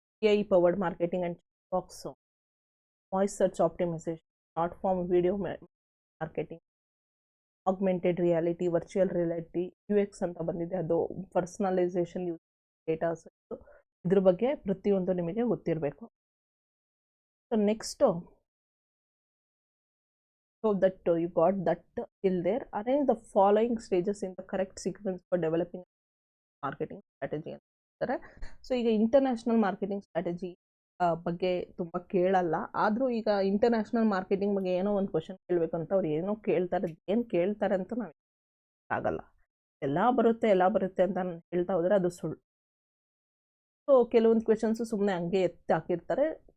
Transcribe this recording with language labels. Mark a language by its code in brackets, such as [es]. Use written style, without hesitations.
[kn] AI powered marketing and box, voice search optimisation, short form video marketing, augmented reality, virtual reality, UX ಅಂತ ಬಂದಿದೆ, ಅದು personalisation, use datas, ಇದ್ರ ಬಗ್ಗೆ ಪ್ರತಿಯೊಂದು ನಿಮಗೆ ಗೊತ್ತಿರಬೇಕು. [en] So next, so that you got that till there. Arrange the following stages in the correct sequence for developing marketing strategy ಅಂತಾರೆ. [kn] So ಈಗ ಇಂಟರ್ನ್ಯಾಷನಲ್ ಮಾರ್ಕೆಟಿಂಗ್ ಸ್ಟ್ರಾಟಜಿ ಬಗ್ಗೆ ತುಂಬ ಕೇಳಲ್ಲ, ಆದರೂ ಈಗ ಇಂಟರ್ನ್ಯಾಷನಲ್ ಮಾರ್ಕೆಟಿಂಗ್ ಬಗ್ಗೆ ಏನೋ ಒಂದು ಕ್ವಶನ್ ಕೇಳಬೇಕು ಅಂತ ಅವ್ರು ಏನೋ ಕೇಳ್ತಾರೆ, ಏನು ಕೇಳ್ತಾರೆ ಅಂತ ನಾವು ಆಗಲ್ಲ. ಎಲ್ಲ ಬರುತ್ತೆ ಅಂತ ಹೇಳ್ತಾ ಹೋದರೆ ಅದು ಸುಳ್ಳು. ಸೊ ಕೆಲವೊಂದು ಕ್ವೆಶನ್ಸು ಸುಮ್ಮನೆ ಹಂಗೆ ಎತ್ತಿ ಹಾಕಿರ್ತಾರೆ.